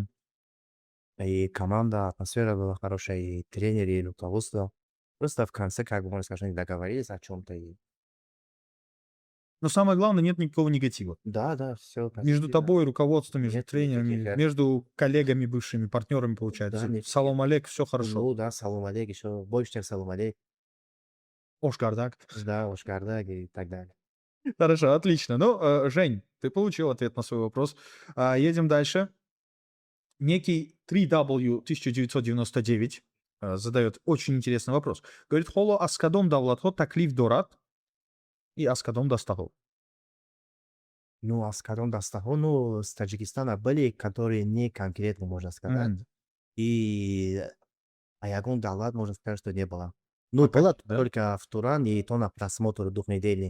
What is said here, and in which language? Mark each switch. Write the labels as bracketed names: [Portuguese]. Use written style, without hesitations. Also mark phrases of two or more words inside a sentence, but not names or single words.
[Russian] И команда, атмосфера была хорошая, и тренер, и руководство. Просто в конце, как бы, можно сказать, они договорились о чем-то. И... Но самое главное, нет никакого негатива. Да, да, все Между позитивно. тобой, руководством, между Нет никаких, тренерами, между коллегами, бывшими партнерами, да, получается. никаких. [Tajik] Салом алейк, [Russian] все хорошо. Ну, да, [Tajik] Салом Алейк, [Russian] еще больше, чем [Tajik] Салом Алейк. [Russian] Ошгардак. Да, Ошгардаг и так далее. Хорошо, отлично. Ну, Жень, ты получил ответ на свой вопрос. Едем дальше. Некий 3W 1999 задает очень интересный вопрос. Говорит, [Tajik] холо аскадом давлатхо таклиф дорат и аскадом дастахо. [Russian] Ну, а с [Tajik] Карон Дастахо, [Russian] ну, с Таджикистана были, которые не конкретно, можно сказать. Мгм. И [Tajik] Аягун Далат, [Russian] можно сказать, что не было. Ну, Пока было нет, да? только в Туран, и то на просмотр двухнедельный.